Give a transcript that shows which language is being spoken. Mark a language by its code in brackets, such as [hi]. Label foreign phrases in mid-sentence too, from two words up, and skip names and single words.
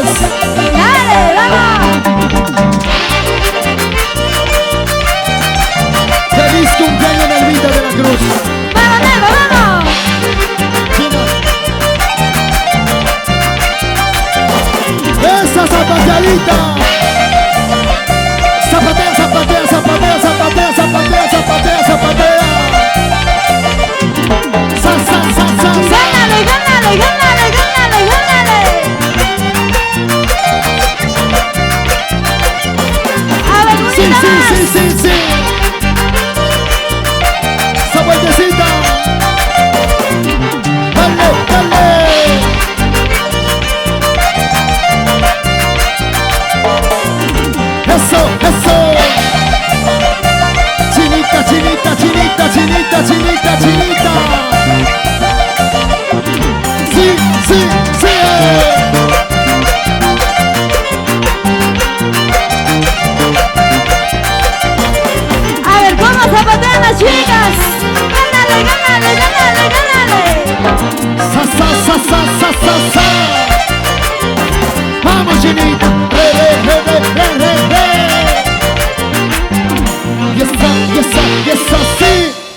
[es] ¡Dale, vamos! Feliz cumpleaños, Nervita de la Cruz. ¡Vamos, Nervo, vamos! Esa zapateadita. Zapatea, zapatea, zapatea, zapatea, zapatea, zapatea, zapatea. Sa, sa, sa, sa, sa. ¡Gánale, gánale, gánale, gánale, gánale! A ver, Sí, bonita sí, más. sí, sí, sí. Esa vueltecita. Dale, dale. Eso, eso. Chinita, chinita, chinita, chinita, chinita, chinita. Sí, sí, sí. A ver, ¿cómo zapatean las chicas? ¡Gánale, gánale, gánale, gánale! Sa, sa, sa, sa, sa, sa, sa. Vamos, chinita. Re, re, re, re, re, re, re. Y esa, sí.